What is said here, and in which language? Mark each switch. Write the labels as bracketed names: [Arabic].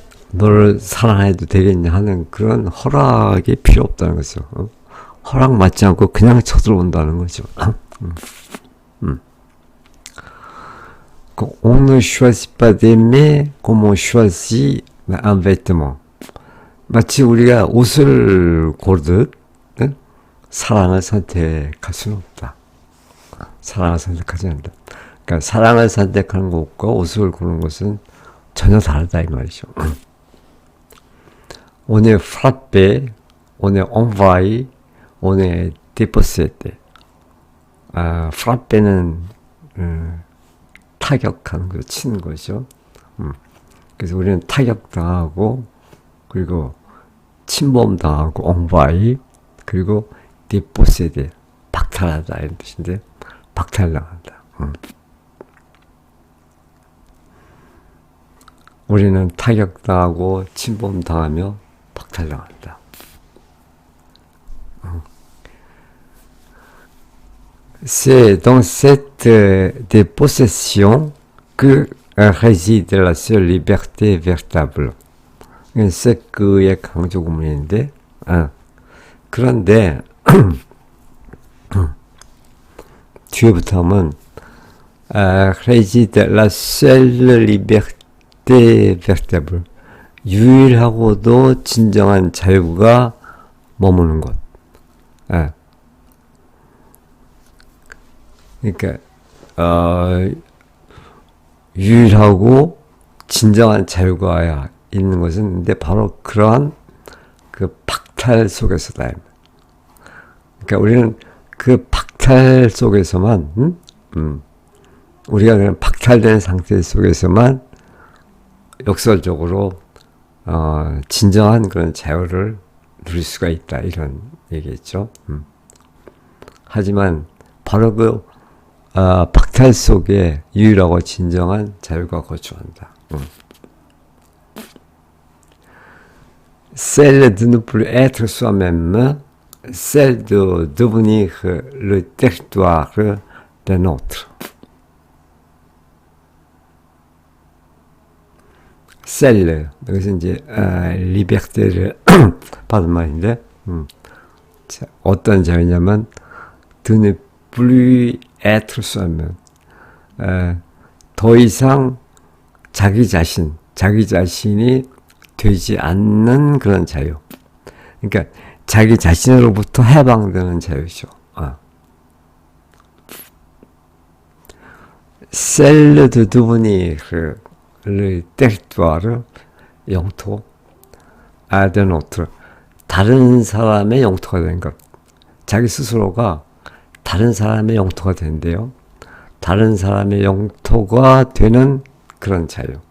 [Korean] 너를 사랑해도 되겠냐 하는 그런 허락이 필요 없다는 거죠. 허락 맞지 않고 그냥 쳐들어온다는 거죠. [French] On ne choisit pas d'aimer comme on choisit un vêtement. [Korean] 마치 우리가 옷을 고르듯 사랑을 선택할 수는 없다. 사랑을 선택하지 않는다. 그러니까 사랑을 선택하는 것과 옷을 고르는 것은 전혀 다르다 이 말이죠. [French] On est frappé, on est envahi, on est dépossédé. [Korean] frappé는 타격하는 거, 치는 거죠. 그래서 우리는 타격당하고, 그리고 침범당하고, envahi, 그리고 dépossédé, 박탈하다 이런 뜻인데, 박탈당한다. 우리는 타격당하고 침범당하며 박탈당한다. [French] C'est dans cette dépossession que réside la seule liberté véritable. [Korean] 세크의 강조 구문인데, 그런데 뒤에부터 하면 [French] réside la seule liberté véritable. [Korean] 유일하고도 진정한 자유가 머무는 곳. 그러니까 유일하고 진정한 자유가 있는 것은 근데 바로 그러한 그 박탈 속에서다. 그러니까 우리는 그 박탈 속에서만 우리가 그냥 박탈된 상태 속에서만 역설적으로 진정한 그런 자유를 누릴 수가 있다 이런 얘기겠죠. 하지만 바로 그 박탈 속에 유일하고 진정한 자유가 거주한다. [French] Celle de ne plus être soi-même, celle de devenir le territoire d'un autre. [Korean] Celle, 여기서 이제 리베르테를 받은 말인데, 자, 어떤 자유냐면 [French] de ne plus être soi-même, [Korean] 더 이상 자기 자신이 되지 않는 그런 자유. 그러니까 자기 자신으로부터 해방되는 자유죠. [French] Celle de devenir le territoire, 영토, d'un autre, [Korean] 다른 사람의 영토가 된 것. 자기 스스로가 다른 사람의 영토가 된대요. 다른 사람의 영토가 되는 그런 자유.